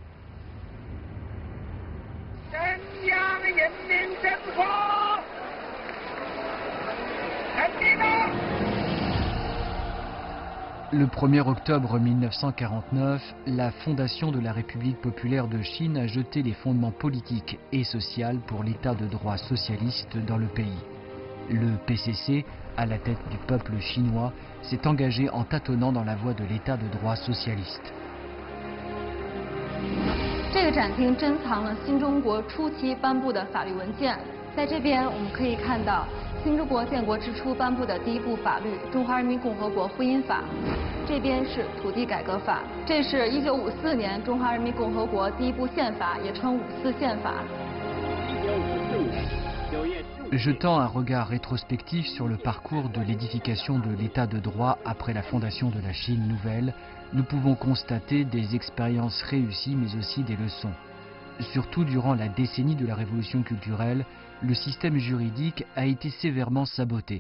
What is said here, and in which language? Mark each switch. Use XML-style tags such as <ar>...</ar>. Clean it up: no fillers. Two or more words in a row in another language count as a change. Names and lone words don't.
<fr>Le 1er octobre 1949, la fondation de la République populaire de Chine a jeté les fondements politiques et sociaux pour l'état de droit socialiste dans le pays. Le PCC, à la tête du peuple chinois, s'est engagé en tâtonnant dans la voie de l'état de droit socialiste.</fr> <zh>这个展厅珍藏了新中国初期颁布的法律文件，在这边我们可以看到新中国建国之初颁布的第一部法律《中华人民共和国婚姻法》，这边是土地改革法，这是1954年中华人民共和国第一部宪法，也称54宪法。</zh> <fr>Jetant un regard rétrospectif sur le parcours de l'édification de l'état de droit après la fondation de la Chine nouvelle, nous pouvons constater des expériences réussies mais aussi des leçons. Surtout durant la décennie de la révolution culturelle, le système juridique a été sévèrement saboté.</fr>